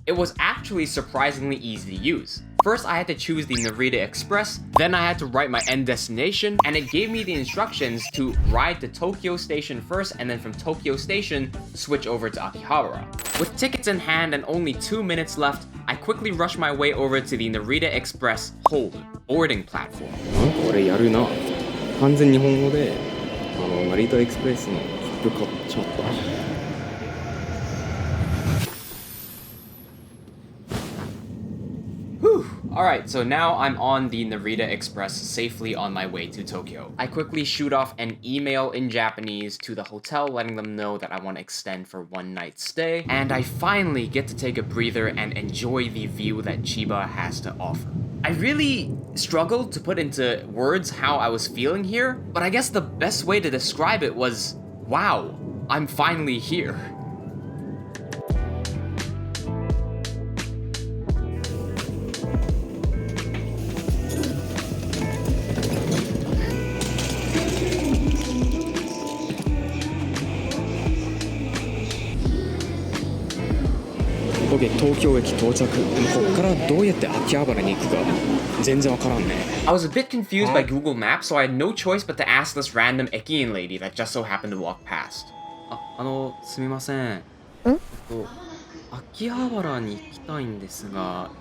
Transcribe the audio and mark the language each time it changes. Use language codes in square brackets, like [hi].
[en] It was actually surprisingly easy to use. First, I had to choose the Narita Express, then I had to write my end destination, and it gave me the instructions to ride to Tokyo Station first, and then from Tokyo Station, switch over to Akihabara. With tickets in hand and only 2 minutes left, I quickly rushed my way over to the Narita Express hold boarding platform. [ja] これやるな完全日本語で成田エクスプレスの切符買っちゃった [en] Alright, so now I'm on the Narita Express safely on my way to Tokyo. I quickly shoot off an email in Japanese to the hotel letting them know that I want to extend for 1 night stay, and I finally get to take a breather and enjoy the view that Chiba has to offer. I really struggled to put into words how I was feeling here, but I guess the best way to describe it was, wow, I'm finally here. [ja] OK 東京駅到着でもこっからどうやって秋葉原に行くか全然わからんね [en] I was a bit confused by Google Maps, so I had no choice but to ask this random Ekiin lady that just so happened to walk past. [ja] すみません秋葉原に行きたいんですが。